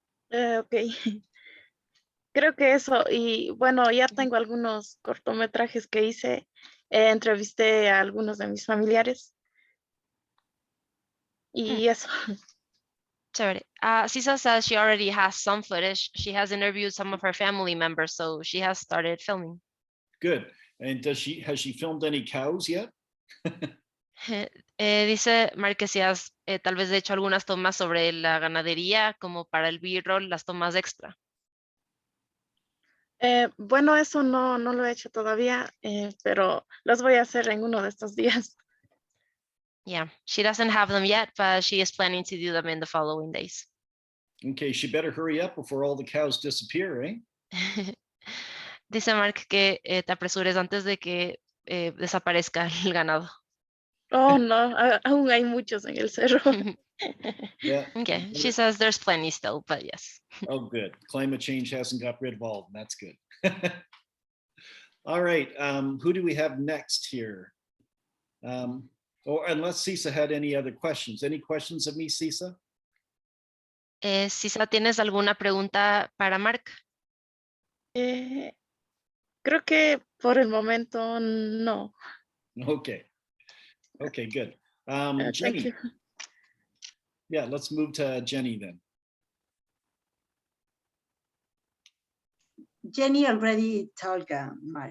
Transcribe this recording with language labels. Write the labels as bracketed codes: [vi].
[es] Ok. Creo que eso, y bueno, ya tengo algunos cortometrajes que hice. Entrevisté a algunos de mis familiares Y eso. Chévere. [en] Sisa says she already has some footage. She has interviewed some of her family members, so she has started filming. Good. And has she filmed any cows yet? [es] Dice Mark que si has tal vez hecho algunas tomas sobre la ganadería, como para el B-roll, las tomas extra. Bueno, eso no lo he hecho todavía, pero los voy a hacer en uno de estos días. [en] Yeah, she doesn't have them yet, but she is planning to do them in the following days. Okay, she better hurry up before all the cows disappear, eh? [es] Dice Mark que te apresures antes de que desaparezca el ganado. Oh, no, aún hay muchos en el cerro. [en] Yeah. Okay, she says there's plenty still, but yes. Oh, good. Climate change hasn't got rid of all of them. That's good. All right. Who do we have next here? Or unless Sisa had any other questions. Any questions of me, Sisa? [es] Sisa, ¿tienes alguna pregunta para Mark? Creo que por el momento no. [en] Okay. Okay, good. Thank Jenny. you. Yeah, let's move to Jenny then. Jenny already told Mark.